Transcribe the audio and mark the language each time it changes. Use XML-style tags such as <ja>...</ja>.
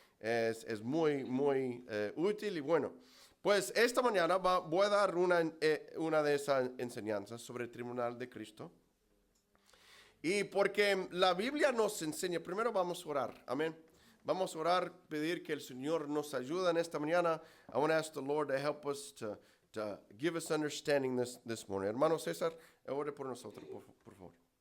<es>Es muy útil y bueno. Pues esta mañana voy a dar una de esas enseñanzas sobre el tribunal de Cristo. Y porque la Biblia nos enseña, primero vamos a orar, amén. Vamos a orar, pedir que el Señor nos ayude en esta mañana.</es> <en>I want to ask the Lord to help us to give us understanding this morning.</en> <es>Hermano César, ore por nosotros, por favor.</es>